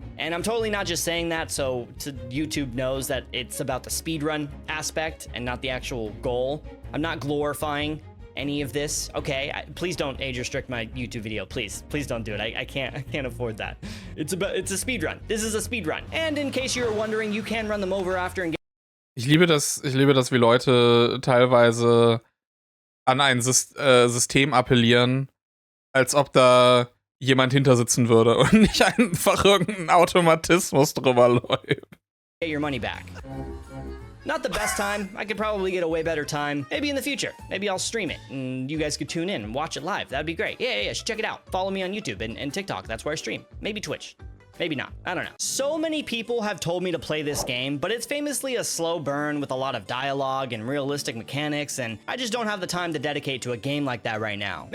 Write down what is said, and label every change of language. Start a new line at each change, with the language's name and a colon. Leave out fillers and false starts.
English: And I'm totally not just saying that so YouTube knows that it's about the speedrun aspect and not the actual goal. I'm not glorifying any of this, okay? Please don't age restrict my YouTube video, please. Please don't do it. I can't afford that. It's a speedrun. This is a speedrun. And in case you were wondering, you can run them over after and get...
German: Ich liebe das, wie Leute teilweise an ein System appellieren, als ob da jemand hinter sitzen würde und nicht einfach irgendein Automatismus drüber läuft.
English: Get your money back. Not the best time. I could probably get a way better time. Maybe in the future. Maybe I'll stream it and you guys could tune in and watch it live. That'd be great. Yeah, check it out. Follow me on YouTube and TikTok. That's where I stream. Maybe Twitch. Maybe not. I don't know. So many people have told me to play this game, but it's famously a slow burn with a lot of dialogue and realistic mechanics, and I just don't have the time to dedicate to a game like that right now.